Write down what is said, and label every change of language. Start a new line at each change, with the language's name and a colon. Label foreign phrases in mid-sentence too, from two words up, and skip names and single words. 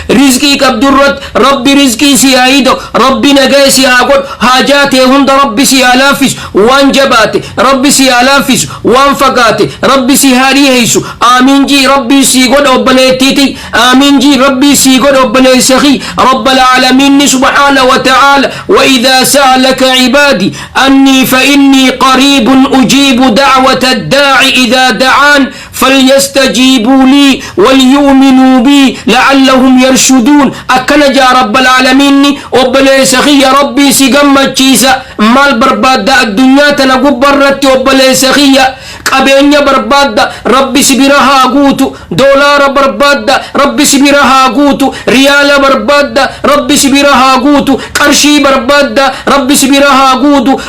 Oromo: Rizqii qabdurratti, Rabbi rizqii si yaa'ido. Rabbi nagaya si haa godhu. Haajaa tee hunda Rabbi si haa laaffisu. Waan jabaate, Rabbi si haa laaffisu. Waan fagaate, Rabbi si haa dhiheessu. Aamiin jii Rabbi si godha obboleettiitii. Aamiin jii Rabbi si godha obboleessa kiyya.
Arabic: رب العالمين سبحانه وتعالى. وإذا سألك عبادي أني فإني قريب أجيب دعوة الداع إذا دعان فليستجيبوا لي وليؤمنوا بي لعلهم يرشدون.
Oromo: Akkana jaa
Arabic: رب العالمين,
Oromo: obboleessa kiyya Rabbii si gammachiisa. Maal barbaadda addunyaa tana gubbarratti obboleessa kiyya? Qabeenya barbaadda, Rabbi si bira haa guutu. Doolaara barbaadda, Rabbi si bira haa guutu. Riyaala barbaadda, Rabbi si bira haa guutu. Qarshii barbaadda, Rabbi si bira haa guutu.